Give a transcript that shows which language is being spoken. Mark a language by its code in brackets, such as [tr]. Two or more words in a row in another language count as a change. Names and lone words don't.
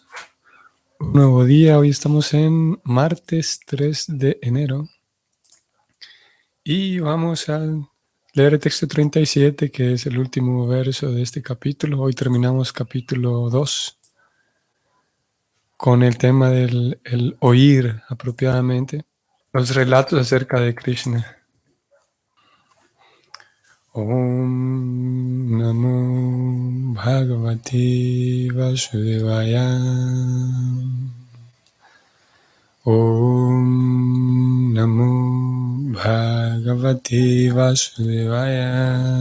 [es] Un nuevo día, hoy estamos en martes 3 de enero y vamos a leer el texto 37, que es el último verso de este capítulo. Hoy terminamos capítulo 2 con el tema del el oír apropiadamente, los relatos acerca de Krishna. [sa] Om Namo Bhagavate Vasudevaya. Om Namo Bhagavate Vasudevaya.